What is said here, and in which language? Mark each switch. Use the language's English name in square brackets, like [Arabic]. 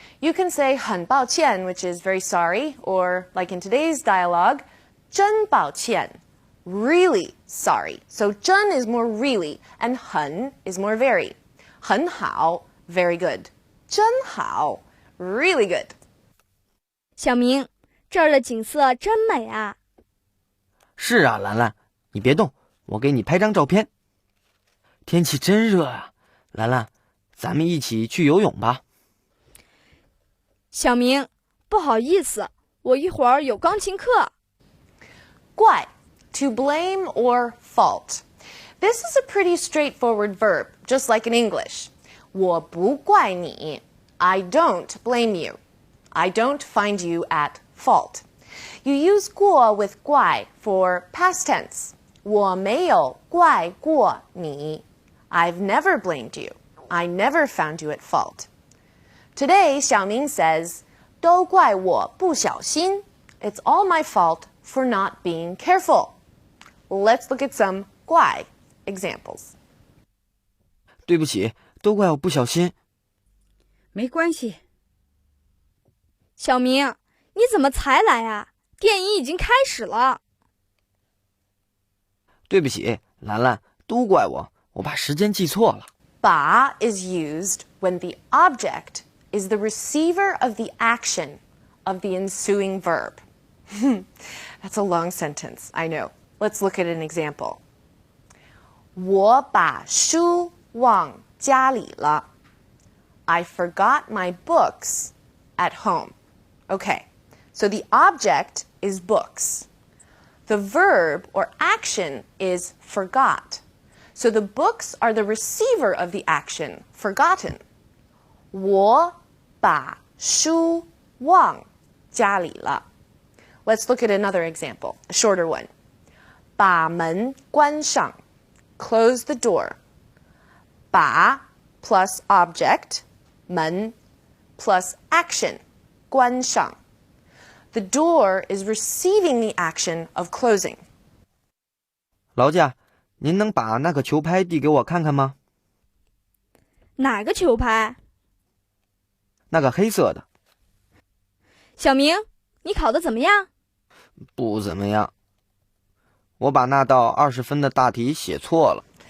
[English] You can say [Chinese] 很抱歉, [English] which is very sorry, or like in today's dialogue, [Chinese] 真抱歉, [English] really sorry. So 真 is more really, and 很 is more very. [Chinese] 很好, [English] very good. [Chinese] 真好, [English] really good. [Chinese] 小明，这儿的景色真美啊！是啊，兰兰，你别动，我给你拍张照片。天气真热啊，兰兰，咱们一起去游泳吧。小明，不好意思，我一会儿有钢琴课。 [English] 怪, to blame or fault. This is a pretty straightforward verb, just like in English. [Chinese] 我不怪你, [English] I don't blame you. I don't find you at fault. You use 过 with 怪 for past tense. [Chinese] 我没有怪过你. [English] I've never blamed you. I never found you at fault. Today, Xiaoming says, [Chinese] 都怪我不小心. [English] It's all my fault for not being careful. Let's look at some 怪 examples. [Chinese] 对不起，都怪我不小心。没关系。小明，你怎么才来啊？电影已经开始了。对不起，兰兰，都怪我，我把时间记错了。 [English] 把 is used when the object is the receiver of the action of the ensuing verb. That's a long sentence, I know. Let's look at an example. [Chinese] 我把书忘家里了. [English] I forgot my books at home. Okay, so the object is books. The verb or action is forgot. So the books are the receiver of the action, forgotten. [Chinese] 我把书忘家里了. [English] Let's look at another example, a shorter one. [Chinese] 把门关上, [English] close the door. 把 plus object, 门 plus action, 关上. The door is receiving the action of closing. [Chinese] 劳驾，您能把那个球拍递给我看看吗？哪个球拍？那个黑色的。小明，你考得怎么样？不怎么样。我把那道20分的大题写错了。